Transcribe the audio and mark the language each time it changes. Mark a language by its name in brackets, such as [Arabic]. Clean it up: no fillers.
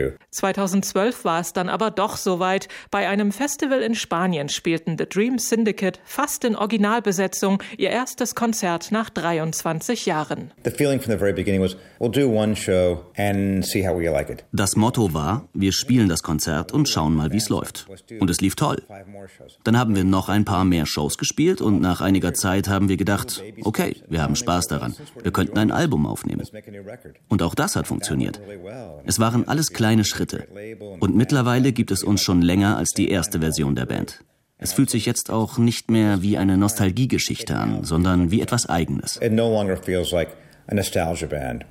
[German] 2012 war es dann aber doch soweit. Bei einem Festival in Spanien spielten The Dream Syndicate fast in Originalbesetzung ihr erstes Konzert nach 23 Jahren. [English] The feeling from the very beginning was, we'll do one show and see how we like it. [German] Das Motto war, wir spielen das Konzert und schauen mal, wie es läuft. Und es lief toll. Dann haben wir noch ein paar mehr Shows gespielt und nach einiger Zeit haben wir gedacht, okay, wir haben Spaß daran. Wir könnten ein Album aufnehmen. Und auch das hat funktioniert. Es waren alles kleine Schritte. Und mittlerweile gibt es uns schon länger als die erste Version der Band. Es fühlt sich jetzt auch nicht mehr wie eine Nostalgiegeschichte an, sondern wie etwas Eigenes. [English] It no longer feels like a nostalgia band.